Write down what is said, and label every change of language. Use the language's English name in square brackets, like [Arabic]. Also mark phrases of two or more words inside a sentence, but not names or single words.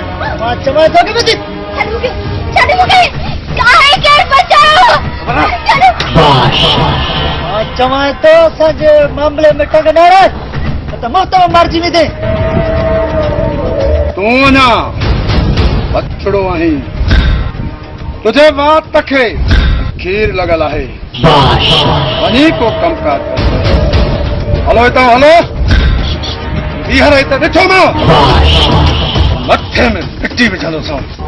[Sindhi] मां चवां थो कि मुझे छॾ मूंखे काहे केर बचाओ छॾ। मां चवां थो असांजे मामले में टंग न रह त मुफ्त में मरजी वेंदे। तूं अञा बछड़ो आहीं, तुझे बात खे खीर लॻल आहे। वञी को कमकार कर। हलो हितां हलो। ॿीहर हिते ॾिठो मां मथे में पिटी विझंदो सां।